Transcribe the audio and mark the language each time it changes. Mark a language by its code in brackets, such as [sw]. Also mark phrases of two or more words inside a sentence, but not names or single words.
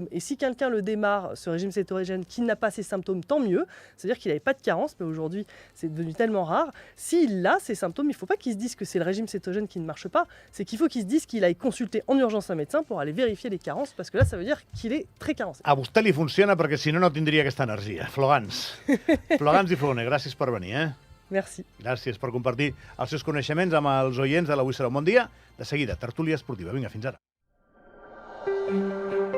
[fr] Et si quelqu'un le démarre, ce régime cétogène, qui n'a pas ces symptômes, tant mieux. C'est-à-dire qu'il n'avait pas de carence, mais aujourd'hui, c'est devenu tellement rare. S'il a ces symptômes, il ne faut pas qu'il se dise que c'est le régime cétogène qui ne marche pas. C'est qu'il faut qu'il se dise qu'il aille consulter en urgence un médecin pour aller vérifier les carences, parce que là, ça veut dire qu'il est très carencé. [ca] A vostè li funciona perquè si no, no tindria aquesta energia. Flogans. Flogans i Flone, gràcies per venir, [fr] Merci. [ca] Gràcies per compartir els seus coneixements amb els oients de l'Avui serà un bon dia. De seguida, tertúlia esportiva. Vinga, fins ara.